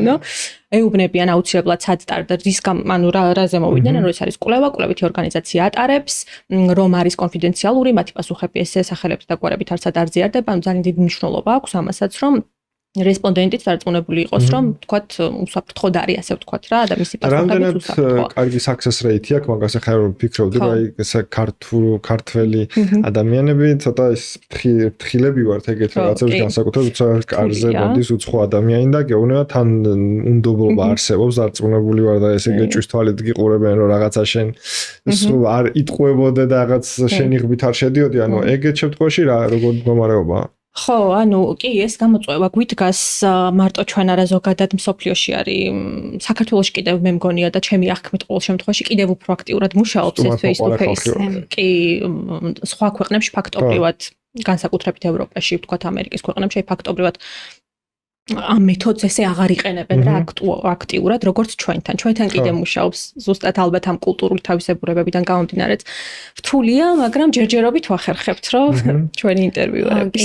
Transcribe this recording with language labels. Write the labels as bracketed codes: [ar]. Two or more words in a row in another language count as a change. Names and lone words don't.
[ka] ეუბნებიან აუცილებლად სად და რაზე მოვიდნენ, ანუ ეს არის კვლევა, კვლევითი ორგანიზაცია ატარებს, რომ არის კონფიდენციალური, მათი პასუხები ეს სახელებს და გვარებით არცად არ ზიარდება, ანუ ძალიან დიდი მნიშვნელობა აქვს ამასაც, რომ რესპონდენტიც დარწმუნებული იყოს, რომ თქვათ უსაფრთხოდ არის, ასე ვთქვათ რა, და მისი პასუხებიც უსაფრთხოა. რამდენად კარგი [en] success rate [ka] აქვს, მაგას ახლა რომ ვფიქრობდი, რომ აი ეს ქართველი ადამიანები ცოტა ის ფრთხილები ვართ ეგეთ რაღაცებს განსაკუთრებით კარზე მოდის უცხო ადამიანი და გეუბნება თან უნდობლობა არსებობს, დარწმუნებული ვარ და ესე გეჭვის თვალით გიყურებენ, რომ რაღაცა შენ არ იტყუებოდე და რაღაც შენი ღბით არ შედიოდი, ანუ ეგეთ შემთხვევაში რა როგორ მდგომარეობაა? ხო, ანუ კი ეს გამოწვევა გვიდგას მარტო ჩვენ არა ზოგადად მსოფლიოში არის საქართველოში კიდევ მე მგონია და ჩემი აღქმით ყოველ შემთხვევაში კიდევ უფრო აქტიურად მუშაობს ეს [en] face to face. [ka] კი სხვა ქვეყნებში ფაქტობრივად განსაკუთრებით ევროპაში, ვთქვათ ამერიკის ქვეყნებში ფაქტობრივად ამ მეთოდს ესე აღარ იყენებენ რა აქტიურად, როგორც ჩვენთან. ჩვენთან კიდე მუშაობს, ზუსტად ალბათ ამ კულტურული თავისებურებებიდან გამომდინარეც. რთულია, მაგრამ ჯერჯერობით ვახერხებთ, რომ ჩვენი ინტერვიუერები